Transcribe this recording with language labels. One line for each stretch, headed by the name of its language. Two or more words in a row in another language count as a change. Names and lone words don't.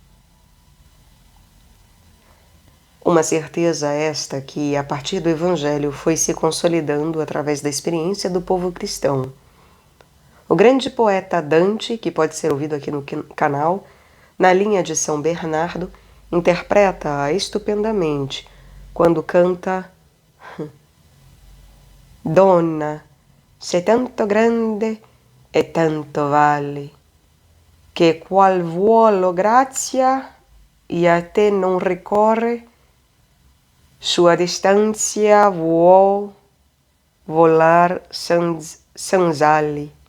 Portuguese: Uma certeza esta que, a partir do Evangelho, foi se consolidando através da experiência do povo cristão. O grande poeta Dante, que pode ser ouvido aqui no canal, na linha de São Bernardo, interpreta-a estupendamente quando canta
Italian: Donna, sei tanto grande e tanto vale, che qual vuolo grazia e a te non ricorre, sua distância vuol volar sans ali.